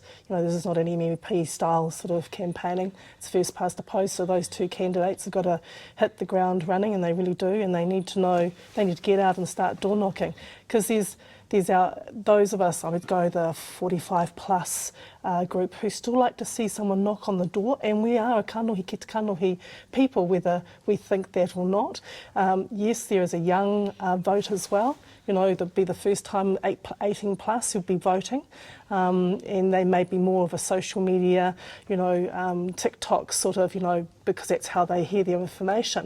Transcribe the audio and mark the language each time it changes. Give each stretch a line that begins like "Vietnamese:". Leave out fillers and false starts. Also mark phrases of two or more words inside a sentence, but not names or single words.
English: You know, this is not an MMP style sort of campaigning. It's first past the post, so those two candidates have got to hit the ground running, and they really do, and they need to know, they need to get out and start door knocking, because there's those of us, I would go the 45 plus group, who still like to see someone knock on the door, and we are a
Māori: kanohi ki te kanohi
English: people, whether we think that or not. Yes, there is a young vote as well. You know, it'll be the first time 18 plus who'll be voting, and they may be more of a social media, you know, TikTok sort of, you know, because that's how they hear their information.